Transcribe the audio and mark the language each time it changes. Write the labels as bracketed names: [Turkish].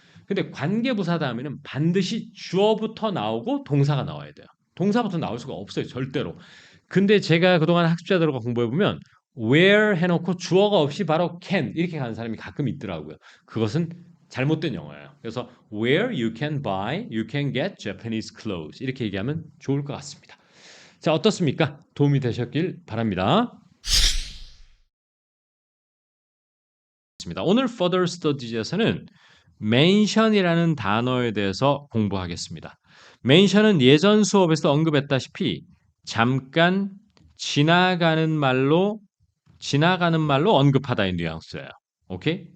[Korean] 근데 관계부사 다음에는 반드시 주어부터 나오고 동사가 나와야 돼요. 동사부터 나올 수가 없어요, 절대로. 근데 제가 그동안 학습자들과 공부해보면 where 해놓고 주어가 없이 바로 can 이렇게 가는 사람이 가끔 있더라고요. 그것은 잘못된 영어예요. 그래서 [English] where you can buy, you can get Japanese clothes [Korean] 이렇게 얘기하면 좋을 것 같습니다. 자, 어떻습니까? 도움이 되셨길 바랍니다. 오늘 Further Studies에서는 mention이라는 단어에 대해서 공부하겠습니다. mention은 예전 수업에서 언급했다시피 잠깐 지나가는 말로 언급하다의 뉘앙스예요. 오케이?